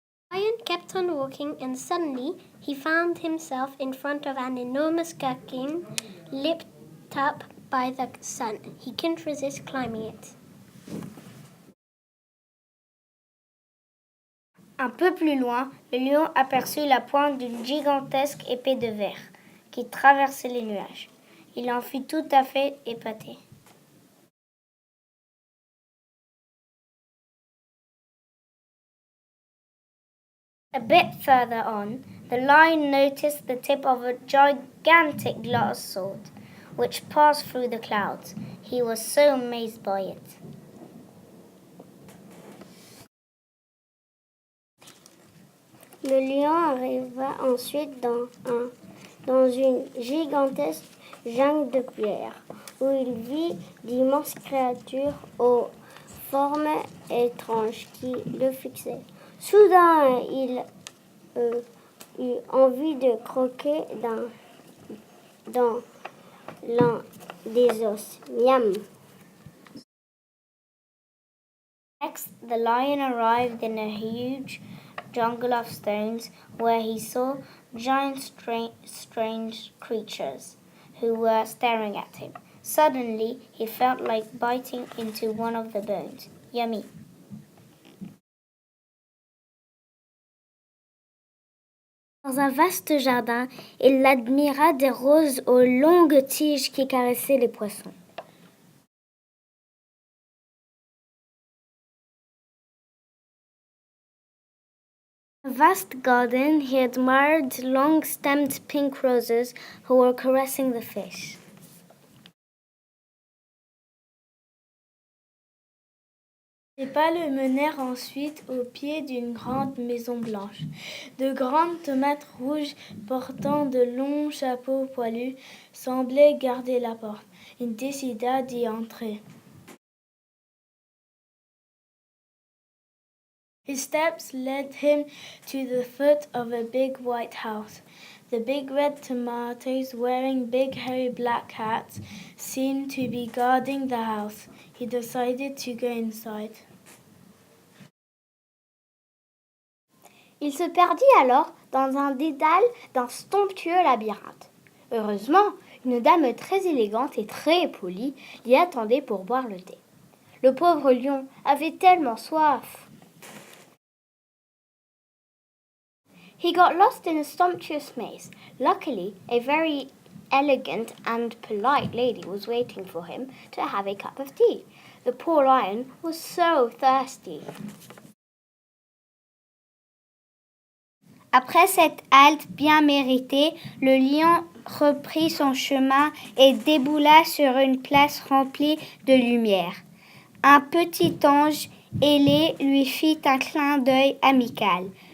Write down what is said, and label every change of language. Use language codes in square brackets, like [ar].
[en] The lion kept on walking and suddenly he found himself in front of an enormous gherkin lit up by the sun. He couldn't resist climbing it. [fr] Un peu plus loin, le lion aperçut la pointe d'une gigantesque épée de verre qui traversait les nuages. Il en fut tout à fait épaté. [en] A bit further on, the lion noticed the tip of a gigantic glass sword, which passed through the clouds. He was so amazed by it. [fr] Le lion arriva ensuite dans une gigantesque jungle de pierre, où il vit d'immenses créatures aux formes étranges qui le fixaient. Soudain, il eut envie de croquer dans l'un des os. Miam! [en] Next, the lion arrived in a huge jungle of stones where he saw giant strange creatures who were staring at him. Suddenly, he felt like biting into one of the bones. Yummy! [fr] Dans un vaste jardin, il admira des roses aux longues tiges qui caressaient les poissons. [en] In a vast garden, he admired long-stemmed pink roses who were caressing the fish. [fr] Les pas le menèrent ensuite au pied d'une grande maison blanche. De grandes tomates rouges portant de longs chapeaux poilus semblaient garder la porte. Il décida d'y entrer. [en] His steps led him to the foot of a big white house. The big red tomatoes, wearing big hairy black hats, seemed to be guarding the house. He decided to go inside. [fr] Il se perdit alors dans un dédale d'un somptueux labyrinthe. Heureusement, une dame très élégante et très polie l'y attendait pour boire le thé. Le pauvre lion avait tellement soif. [en] He got lost in a sumptuous maze. Luckily, a very elegant and polite lady was waiting for him to have a cup of tea. The poor lion was so thirsty. [fr] Après cette halte bien méritée, le lion reprit son chemin et déboula sur une place remplie de lumière. Un petit ange ailé lui fit un clin d'œil amical.